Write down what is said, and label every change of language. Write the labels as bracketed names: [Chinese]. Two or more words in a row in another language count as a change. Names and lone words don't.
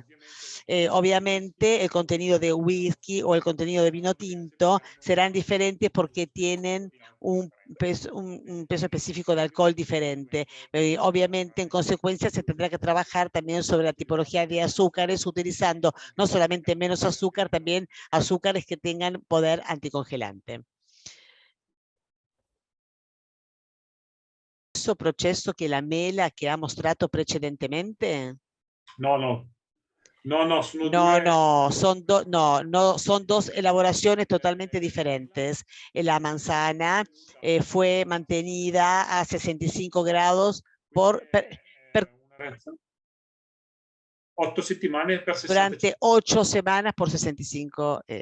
[Spanish] Obviamente el contenido de whisky o el contenido de vino tinto serán diferentes porque tienen un peso específico de alcohol diferente. Obviamente, en consecuencia, se tendrá que trabajar también sobre la tipología de azúcares, utilizando no solamente menos azúcar, también azúcares que tengan poder anticongelante. [Italian] ¿Questo processo che la mela che ha mostrato precedentemente? [Spanish] No, son dos elaboraciones totalmente diferentes. La manzana fue mantenida a 65 grados durante 8 semanas por 65.